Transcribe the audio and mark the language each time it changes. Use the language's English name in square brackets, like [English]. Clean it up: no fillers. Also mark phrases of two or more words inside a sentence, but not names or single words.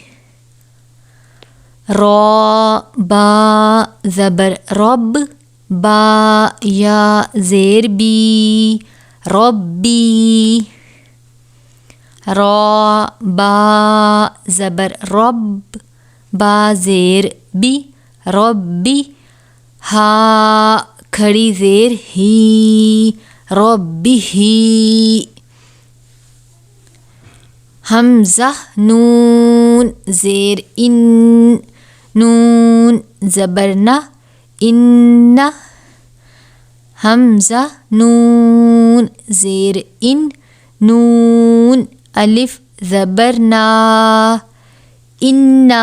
[Urdu] را با زبر رب با یا زیر بی ربی را با زبر رب با زیر بی ربی ہا کھڑی زیر ہی ربی ہی. حمزہ نون زیر ان نون زبرنا ان حمزہ نون زیر ان نون الف زبرنا انا.